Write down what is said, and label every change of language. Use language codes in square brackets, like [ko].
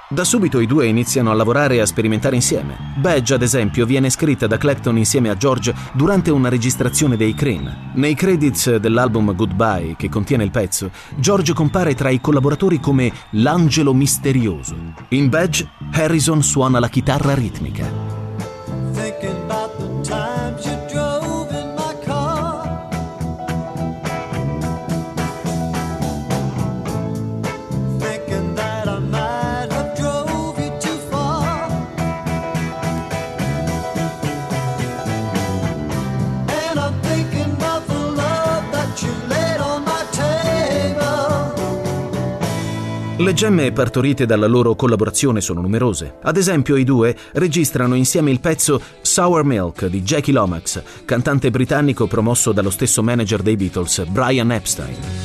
[it] Da subito i due iniziano a lavorare e a sperimentare insieme. Badge, ad esempio, viene scritta da Clapton insieme a George durante una registrazione dei Cream. Nei credits dell'album Goodbye, che contiene il pezzo, George compare tra i collaboratori come l'angelo misterioso. In Badge, Harrison suona la chitarra ritmica. [en] Thinking about the times you drove in my car. Thinking that I might have drove you too far. And I'm thinking about the love that you laid on my table. [it] Le gemme partorite dalla loro collaborazione sono numerose. Ad esempio, i due registrano insieme il pezzo Sour Milk di Jackie Lomax, cantante britannico promosso dallo stesso manager dei Beatles, Brian Epstein.